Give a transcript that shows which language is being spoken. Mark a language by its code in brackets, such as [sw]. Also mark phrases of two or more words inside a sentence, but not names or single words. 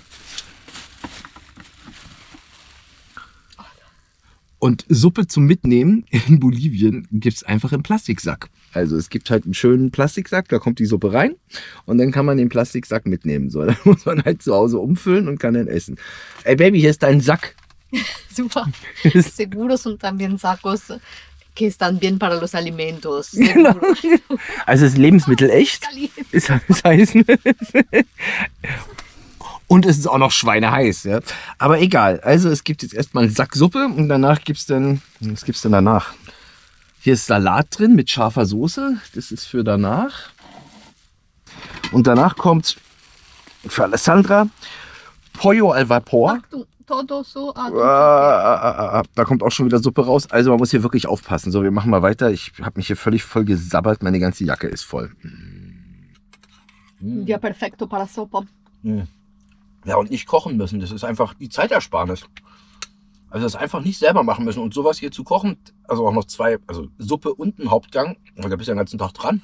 [de] Und Suppe zum Mitnehmen in Bolivien gibt es einfach im Plastiksack. Also es gibt halt einen schönen Plastiksack, da kommt die Suppe rein und dann kann man den Plastiksack mitnehmen. So, dann muss man halt zu Hause umfüllen und kann dann essen. Ey Baby, hier ist dein Sack. Super. [es] Seguros son también sacos que están bien para los alimentos. [de] Genau. Also ist Lebensmittel echt. Ist heiß. Und es ist auch noch schweineheiß. Ja? Aber egal. Also es gibt jetzt erstmal einen Sack Suppe und danach gibt's dann. Was gibt's denn danach? Hier ist Salat drin mit scharfer Soße. Das ist für danach. Und danach kommt für Alessandra [es] Pollo al Vapor. Todo so. [de] Da kommt auch schon wieder Suppe raus. Also man muss hier wirklich aufpassen. So, wir machen mal weiter. Ich habe mich hier völlig voll gesabbert. Meine ganze Jacke ist voll. Ja, [es] perfecto para sopa. [de] Ja, und nicht kochen müssen. Das ist einfach die Zeitersparnis. Also das einfach nicht selber machen müssen. Und sowas hier zu kochen, also auch noch 2, also Suppe und ein Hauptgang. Und da bist du den ganzen Tag dran.